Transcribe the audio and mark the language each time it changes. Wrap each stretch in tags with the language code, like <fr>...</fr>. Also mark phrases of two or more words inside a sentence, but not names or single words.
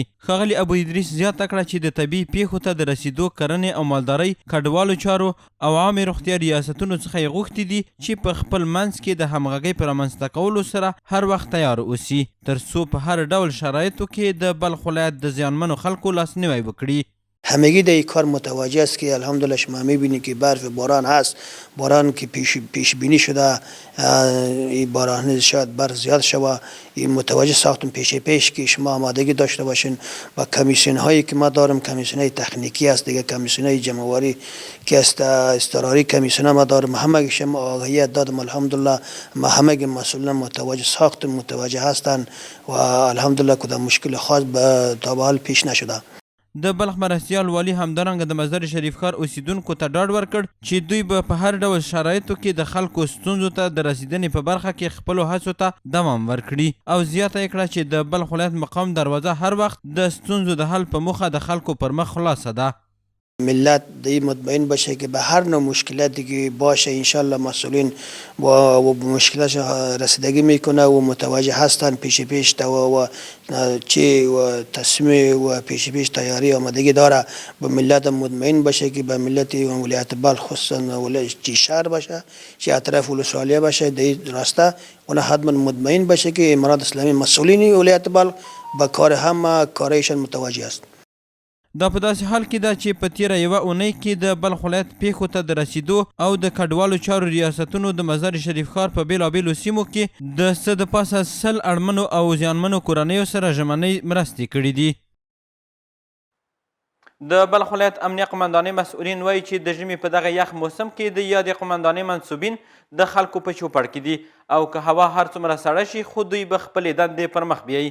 <ps>ښاغلي ابو ادریس زیاته کړه چې د طبیعي پیښو ته د رسیدو کرنې او مالدارۍ کډوالو چارو او عامې روغتیا ریاستونو څخه یې غوښتي دي چې په خپل منځ کې د همغږۍ په رامنځته کولو سره هر وخت تیار اوسي تر څو په هر ډول شرایطو کې د بلخ ولایت د زیانمنو خلکو لاسنیوی وکړي.</ps> <fa>همگی در این کار متوجه است که الحمدلله شما میبینید که برف باران هست، باران که پیش بینی شده، این باران شاید برف زیاد شود، این متوجه ساختم پیش که شما آمادگی داشته باشین و کمیسیون هایی که ما دارم کمیسیون های تکنیکی است دیگه، کمیسیون های جمعواری که است اضطراری کمیسیون ما دارم، همه شما آگاهی دادم الحمدلله، ما همه مسئولان متوجه ساختم متوجه هستند و الحمدلله کدام مشکل خاص تا به حال پیش نشده.</fa> <ps>د بلخ مرستیال والي همدارنګه د مزار شریف ښار اوسیدونکو ته ډاډ ورکړ چې دوی به په هر ډول شرایطو کې د خلکو ستونزو ته د رسیدنې په برخه کې خپلو هڅو ته دوام ورکړي او زیاته یې کړه چې د بلخ ولایت مقام دروازه هر وخت د ستونزو د حل په موخه د خلکو پر مخ خلاصه ده.</ps> <fa>ملت دی مطمئن باشه که به هر نوع مشکلاتی که باشه انشالله مسئولین و مشکلات رسیدگی میکنه و متوجه هستن پیش و چه و تصمیم و پیش تیاری آمادگی داره. به ملت مطمئن باشه که به ملت ولایت بلخ خصوصا ولایت شهر باشه چه اطراف ولسوالیه باشه دی راسته اونا حتما مطمئن باشه که امارات اسلامی مسئولین ولایت بلخ به کار همه کارایشان متوجه است.</fa> <ps>دا په داسې حال کې ده چې په تیره یوه اونۍ کې د بلخ ولایت پیښو ته د رسیدو او د کډوالو چارو ریاستونو د مزار شریف ښار په بېلابېلو سیمو کې د څه د پاسه 100 اړمنو او زیانمنو کورنیو سره ژمنۍ مرستې کړي دي. د بلخ ولایت امنیه قمندانۍ مسؤلین وایي چې د ژمي په دغه یخ موسم کې د یادې قمندانۍ منصوبین د خلکو په چوپړ کې دي او که هوا هر څومره سړه شي خو دوی به خپلې دندې پر مخ بیایي.</ps>